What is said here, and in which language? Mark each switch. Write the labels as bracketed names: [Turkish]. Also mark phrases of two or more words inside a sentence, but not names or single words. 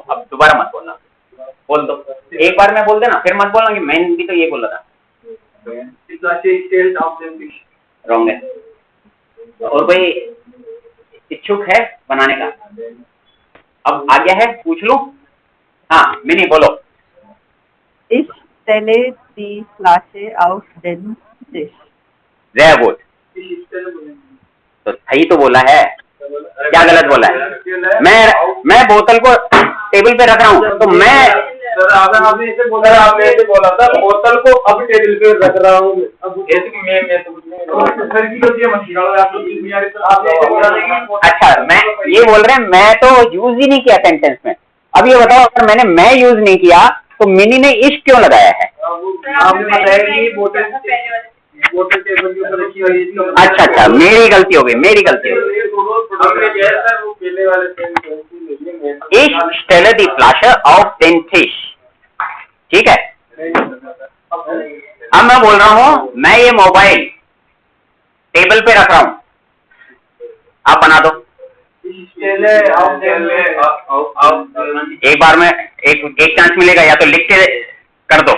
[Hindi] अब दोबारा मत बोलना, बोल दो एक बार में बोल देना, फिर मत बोलना कि मैंने भी तो ये बोला था। रॉन्ग है। और कोई इच्छुक है बनाने का? अब आ गया है, पूछ लूं? हाँ मिनी बोलो। [German] Ich stelle die Flasche auf den Tisch. [English] very good. [Hindi] तो सही तो बोला है, क्या गलत बोला है? मैं बोतल को टेबल पे रख रहा हूँ, तो मैं आपने ऐसे बोला था बोतल को अब टेबल पे रख रहा हूँ। अच्छा, मैं ये बोल रहे हैं मैं तो यूज ही नहीं किया सेंटेंस में। अब ये बताओ, अगर मैंने मैं यूज नहीं किया तो मिनी ने इश्क क्यों लगाया है? आपने बताया कि बोतल टेबल के ऊपर रखी हुई है। अच्छा, मेरी गलती हो गई, मेरी गलती हो गई। [German] Ich stelle die Flasche auf den Tisch, [Hindi] ठीक है। अब मैं बोल रहा हूँ मैं ये मोबाइल टेबल पे रख रहा हूँ, आप बना दो। एक बार में एक चांस मिलेगा, या तो लिख के कर दो।